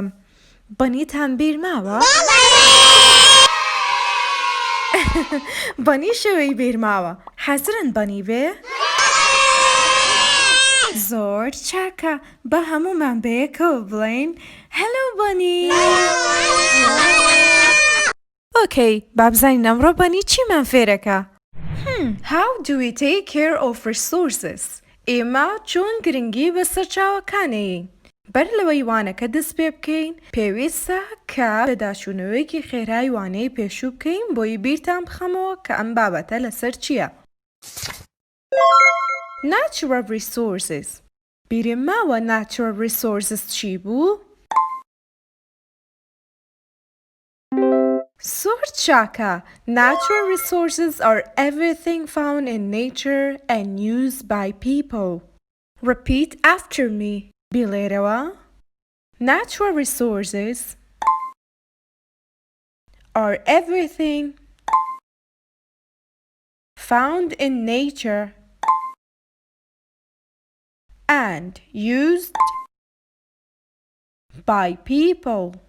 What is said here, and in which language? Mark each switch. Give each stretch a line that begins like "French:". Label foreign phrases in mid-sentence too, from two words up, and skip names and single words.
Central Kurdish: بەنیتان بیر ماوە؟ بەنی شێوەی بیرماوە. حەزرن بەنی بێ؟ زۆر چاکە. بە هەمومان بەیەکەوە بڵێین هەلۆ بەنی. ئۆکەی، با بزانین ئەمڕۆ بەنی چیمان فێرەکە.
English: How do we take care of resources؟
Central Kurdish: ئێمە چۆن گرنگی بە سەرچاوەکانەیین. بەر لەوەی وانەکە دەست پێ بکەین پێویستە کە پێداچوونەوەیەکی خێرای وانەی پێشوو بکەین بۆی بیرتان بخەمەوە کە ئەم بابەتە لەسەر چییە.
English: Natural resources.
Central Kurdish: بیرم ماوە
English: natural resources
Central Kurdish: چی بوو؟ زۆر چاکە.
English: Natural resources are everything found in nature and used by people. Repeat after me. بڵێرەوە. Natural resources are everything found in nature and used by people.